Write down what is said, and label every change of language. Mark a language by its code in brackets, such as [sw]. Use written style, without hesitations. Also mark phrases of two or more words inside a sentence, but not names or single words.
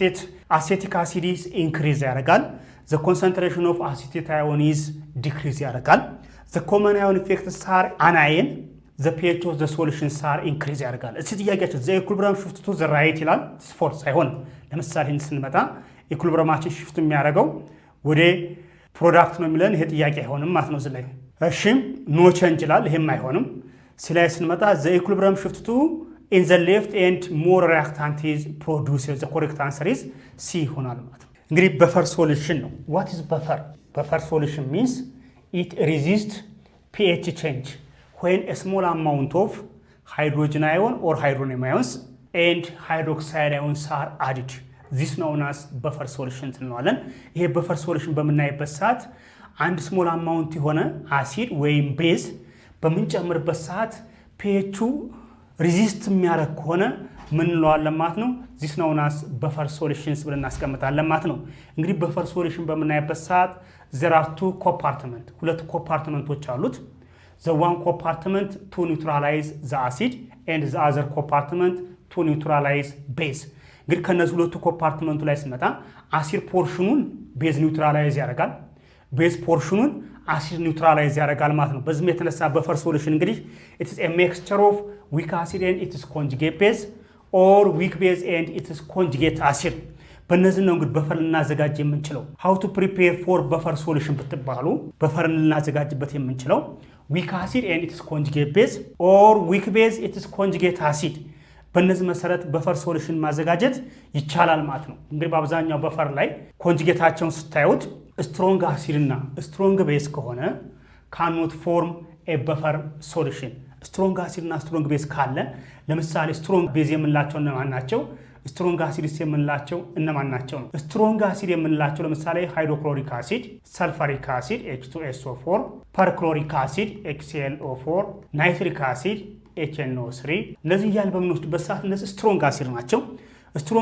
[en] acetic acid is increase [am] ያደርጋል። [en] the concentration of acetate ion is decrease [am] ያደርጋል። [en] the common ion effects are anayen the pH of the solutions are increase [am] ያደርጋል። እስቲ ጥያቄያችን [en] the equilibrium shift to the right [am] ይላል። ፎልስ አይሆንም። ለምሳሌ ስንመጣ ኢኩሊብሪየማችን ሽፍት የሚያደርገው ወደ ፕሮዳክት ነው የሚለን ይሄ ጥያቄ አይሆንም ማለት ነው። እዚህ ላይ እሺ [en] no change [am] ይላል። ይሄም አይሆንም። ሲላይ ስንመጣ [en] the equilibrium shift to in the left and more reactant is produced. the correct answer is C [am] ይሆናል ማለት ነው። እንግዲህ [en] buffer solution [am] ነው። [en] what is buffer? buffer solution means it resists pH change when a small amount of hydrogen ion or hydronium ions and hydroxide ions are added. this known as buffer solution [am] እንለዋለን። ይሄ [en] buffer solution [am] በምናይበት ሰዓት አንድ [en] small amount [am] የሆነ አሲድ ወይም ቤዝ በምንጨምርበት ሰዓት pH ሪዚስት የሚያደርግ ከሆነ ምን እንለዋለን ማለት ነው። ዚስ ነው ናስ [en] buffer solutions [am] ብለን እናስቀምጣለን ማለት ነው። እንግዲህ [en] buffer solution [am] በምናይበት ሰዓት [en] there are two compartment [am] ሁለት ኮምፓርትመንቶች አሉት። [en] the one compartment to neutralize the acid and the other compartment to neutralize base። [am] እንግዲህ ከነዚህ ሁለቱ ኮምፓርትመንቱ ላይ ስንመጣ አሲድ ፖርሽኑን ቤዝ ኒውትራላይዝ ያደርጋል፣ ቤዝ ፖርሽኑን አሲድ ኒውትራላይዝ ያደርጋል ማለት ነው። በዚህም የተነሳ [en] buffer solution [am] እንግዲህ [en] it is a mixture of weak acid and its conjugate base or weak base and its conjugate acid። [am] በእነዚህ ነው እንግዲህ በፈር ልናዘጋጅ የምንችለው። [en] how to prepare for በፈር [am] ሶሉሽን ብትባሉ በፈር ልናዘጋጅበት የምንችለው [en] weak acid and its conjugate base or weak base its conjugate acid። [am] በእነዚህ መሰረት [en] buffer solution [am] ማዘጋጀት ይቻላል ማለት ነው። እንግዲህ በአብዛኛው በፈር ላይ ኮንጁጌታቸውን ስታዩት [en] strong acid [am] እና [en] strong base [am] ከሆነ [en] cannot form a buffer solution። strong acid [am] እና [en] strong base [am] ካለ ለምሳሌ [en] strong base [am] የምንላቸው እነማን ናቸው? [en] strong acids [am] የምንላቸው እነማን ናቸው ነው? [en] strong acid [am] የምንላቸው ለምሳሌ [en] hydrochloric acid፣ sulfuric acid [am] H2SO4፣ [en] perchloric acid [am] HClO4፣ [en] nitric acid [am] HNO3። እነዚህ እያል በምንወስድበት ሰዓት እነዚህ [en] strong acid [am] ናቸው። ስትሮንግ